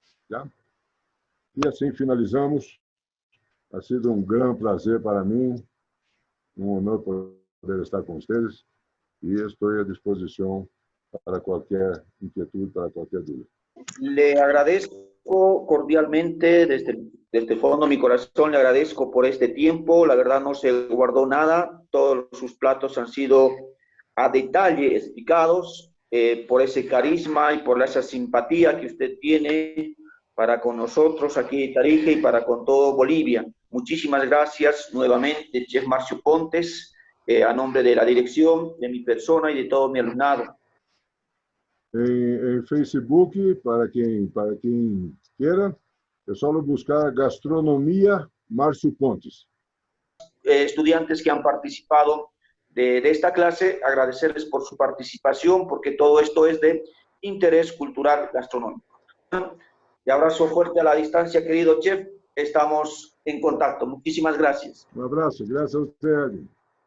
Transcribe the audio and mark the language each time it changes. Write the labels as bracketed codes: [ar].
[pt] Já? E assim finalizamos. [es] Ha sido [pt] um grande prazer para mim, um honor poder estar com vocês. E estou à disposição para qualquer inquietud, para qualquer dúvida. [es] Le agradezco cordialmente desde el fondo de mi corazón, le agradezco por este tiempo. La verdad no se guardó nada, todos sus platos han sido a detalle explicados, por ese carisma y por esa simpatía que usted tiene para con nosotros aquí en Tarija y para con todo Bolivia. Muchísimas gracias nuevamente, Chef Marcio Pontes, a nombre de la dirección, de mi persona y de todo mi alumnado. [pt] Em Facebook, para quem queira, é só buscar Gastronomia Márcio Pontes. [es] Estudiantes que han participado de esta clase, agradecerles por su participación, porque todo esto es de interés cultural gastronómico. Y abrazo fuerte a la distancia, querido chef. Estamos en contacto. Muchísimas gracias. Un abrazo. Gracias a usted.